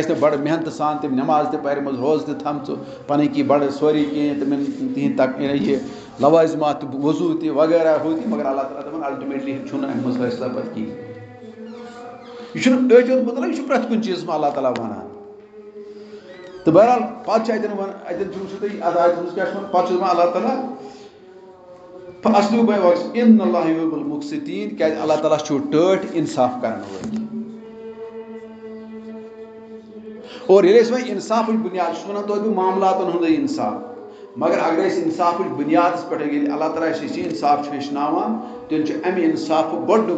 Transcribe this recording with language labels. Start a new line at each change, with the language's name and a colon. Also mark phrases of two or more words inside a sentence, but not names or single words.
Kashmiri: آسہِ نہٕ بَڑٕ محنتہٕ سان تِم نٮ۪ماز تہِ پَرِمَژٕ روزٕ تہِ تھَمژٕ پَنٕنۍ کینٛہہ بَڑٕ سورُے کینٛہہ تِمَن تِہِنٛدۍ یہِ لوازمات تہِ وضوٗ تہِ وغیرہ ہُہ تہِ مگر اللہ تعالیٰ دَپان الٹِمیٹلی چھُنہٕ اَمہِ منٛز فٲصلہ پَتہٕ کِہیٖنۍ یہِ چھُنہٕ أتھۍ یوت مطلب یہِ چھُ پرٛٮ۪تھ کُنہِ چیٖزَس منٛز اللہ تعالیٰ وَنان تہٕ بہرحال پَتہٕ چھُ اَتٮ۪ن چھُ وٕچھِو تُہۍ اَتھ آیتَس منٛز کیٛاہ چھُ وَنان پَتہٕ چھُ دَپان اللہ تعالیٰ اَصلُک
Arabic: اِنَّ اللَّهَ یُحِبُّ الْمُقْسِطیٖن
Kashmiri: کیٛازِ اللہ تعالیٰ چھُ ٹٲٹھۍ اِنصاف کَرَن وٲلۍ اور ییٚلہِ أسۍ وۄنۍ اِنصافٕچ بُنیاد چھُس وَنان توتہِ معاملاتَن ہُنٛدُے اِنصاف مگر اگر أسۍ اِنصافٕچ بُنیادَس پٮ۪ٹھ ییٚلہِ اللہ تعالیٰ اَسہِ یہِ اِنصاف چھُ ہیٚچھناوان تیٚلہِ چھُ اَمہِ اِنصافُک گۄڈنیُک